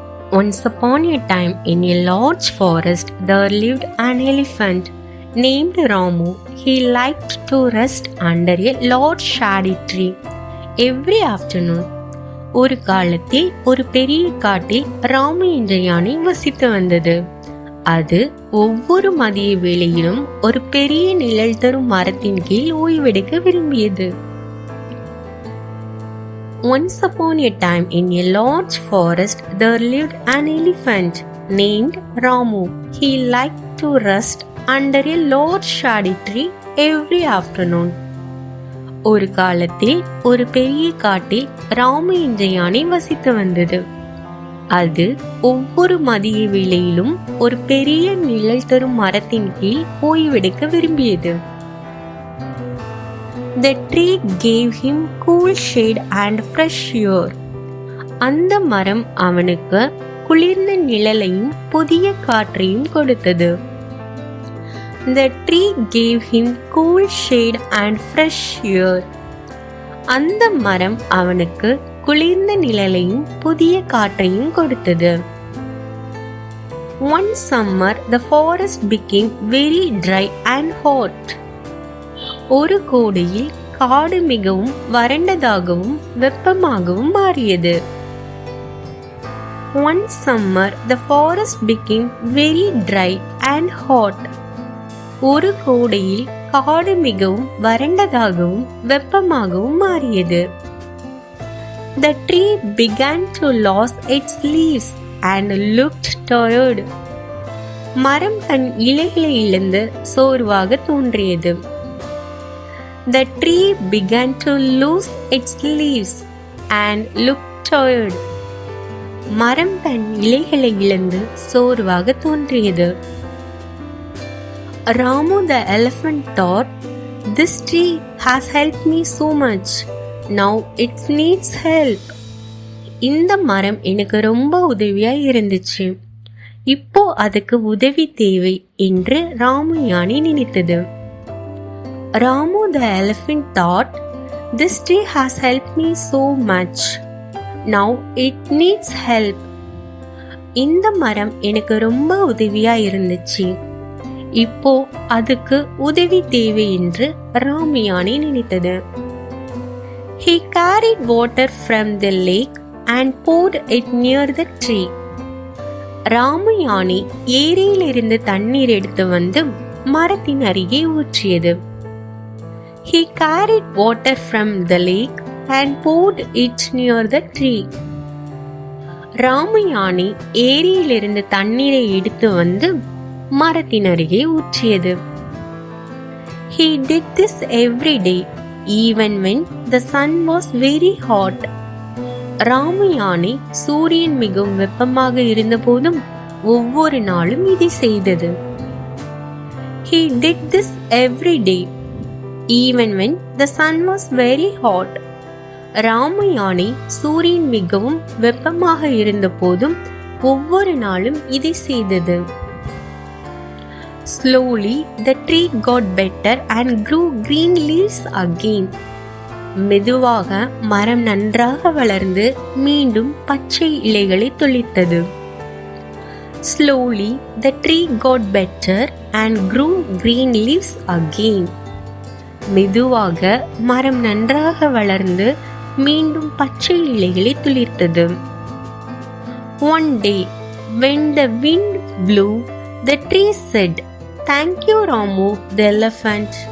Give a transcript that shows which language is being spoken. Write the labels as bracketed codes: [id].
[en] Once upon a time, in a large forest, there lived an elephant named Ramu. He liked to rest under a large shady tree every afternoon. [ta] ஒரு காலத்தில் ஒரு பெரிய காட்டில் ராமு என்ற யானை வசித்து வந்தது. அது ஒவ்வொரு மதிய வேளையிலும் ஒரு பெரிய நிழல் தரும் மரத்தின் கீழ் ஓய்வெடுக்க விரும்பியது. [en] Once upon a time, in a large forest, there lived an elephant named Ramu. He liked to rest under a large shady tree every afternoon. [ta] ஒரு காலத்தில் ஒரு பெரிய காட்டில் ராமு என்ற யானை வசித்து வந்தது. அது ஒவ்வொரு மதிய வேளையிலும் ஒரு பெரிய நிழல் தரும் மரத்தின் கீழ் ஓய்வெடுக்க விரும்பியது. [en] The tree gave him cool shade and fresh air. [ta] அந்த மரம் அவனுக்கு குளிர்ந்த நிழலையும் புதிய காற்றையும் கொடுத்தது. [en] The tree gave him cool shade and fresh air. [ta] அந்த மரம் அவனுக்கு குளிர்ந்த நிழலையும் புதிய காற்றையும் கொடுத்தது. [en] One summer the forest became very dry and hot. [ta] ஒரு கோடையில் காடு மிகவும் வறண்டதாகவும் வெப்பமாகவும் மாறியது. [en] One summer the forest became very dry and hot. [ta] ஒரு கோடையில் காடு மிகவும் வறண்டதாகவும் வெப்பமாகவும் மாறியது. [en] The tree began to lose its leaves and looked tired. [ta] மரம் தன் இலைகளை இழந்து சோர்வாக தோன்றியது. [en] The tree began to lose its leaves and looked tired. [ta] மரம் தன் இலைகளை இழந்து சோர்வாக தோன்றியது. [en] Ramu the elephant thought, "This tree has helped me so much. Now it needs help." [ta] இந்த மரம் எனக்கு ரொம்ப உதவியா இருந்துச்சு. இப்போ அதுக்கு உதவி தேவை என்று ராமு யானை நினைத்தது. [en] Ramu the elephant thought, "This tree has helped me so much. Now it needs help." [ta] இந்த மரம் எனக்கு ரொம்ப உதவியா இருந்துச்சு. இப்போ அதுக்கு உதவி தேவை என்று ராமு யானை நினைத்தது. [en] He carried water from the lake and poured it near the tree. [ta] Ramu யானை ஏரியிலிருந்து தண்ணீர் எடுத்து வந்து மரத்தின் அருகே ஊற்றியது. [en] He carried water from the lake and poured it near the tree. [ta] Ramu யானை ஏரியிலிருந்து தண்ணீரை எடுத்து வந்து மரத்தின் அருகே ஊற்றியது. [en] He did this every day, even when the sun was very hot. [ta] Ramu யானை சூரியன் மிகவும் வெப்பமாக இருந்த போதும் ஒவ்வொரு நாளும் இதை செய்தது. [en] He did this every day, even when the sun was very hot. [ta] Ramu யானை சூரியன் மிகவும் வெப்பமாக இருந்த போதும் ஒவ்வொரு நாளும் இதை செய்தது. [en] Slowly the tree got better and grew green leaves again. [ta] மெதுவாக மரம் நன்றாக வளர்ந்து மீண்டும் பச்சை இலைகளை துளிர்த்தது. [en] Slowly the tree got better and grew green leaves again. [ta] மெதுவாக மரம் நன்றாக வளர்ந்து மீண்டும் பச்சை இலைகளை துளிர்த்தது. [en] One day when the wind blew, the tree said, "Thank you, Ramu the elephant."